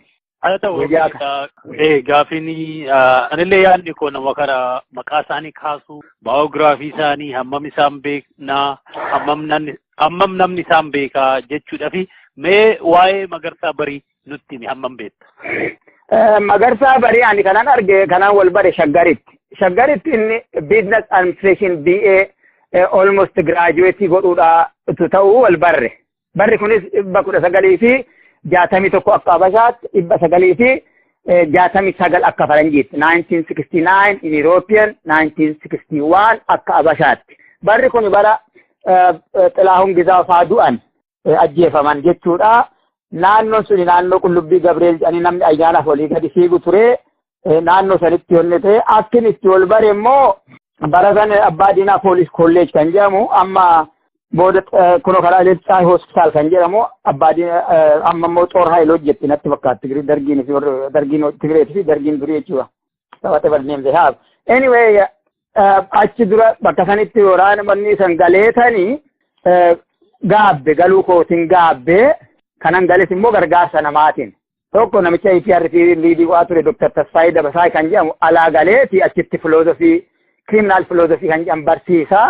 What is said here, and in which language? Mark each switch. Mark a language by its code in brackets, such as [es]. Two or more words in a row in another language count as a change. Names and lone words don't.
[om] Haa ta'u gaafiin anillee yaadni koo nama kana maqaa isaanii kaasuu baayogiraafii isaanii hammam isaan beeknaa hammam namni isaan beekaa jechuudha fi mee waa'ee Magarsaa Barii nutti himi hammam beekta? Magarsaa Barii ani kanan arge kanan wal bare Shaggaritti. Shaggaritti inni [en] business administration BA almost graduate [om] godhuudha ta'uu wal barre. Barri kunis 1961 akka Habashaatti 1969 akka Faranjiitti 1969 [en] in European [om] 1961 akka Habashaatti. Barri kun bara Xilaahun Gizaa faa du'an ajjeefaman jechuudha. Naannoon suni naannoo Qullubbii Gabreel jedhanii namni ayyaanaaf olii gadi fiigu ture. Naannoo sanitti honnete akkin itti wal bare immoo bara san Abbaa Diinaa Police College kan jedhamu amma booda kunoo karaa Leetsaa Hospital kan jedhamu Abbaa Diinaa amma immoo Xoor Haayil hojjetti natti fakkaatti dargiin Tigireetii fi dargiin durii jechuudha. [en] Whatever name they have. [om] Anyway achi dura bakka sanitti waraana manni san galeetanii gaabbe galuu kootiin gaabbe kanan gales immoo gargaarsa namaatiin. Tokko namicha IPRT liidii waa ture Dr. Tasfaayii Dabasaa kan jedhamu alaa galeeti achitti filoozofii [en] criminal philosophy [om] kan jedhamu barsiisaa.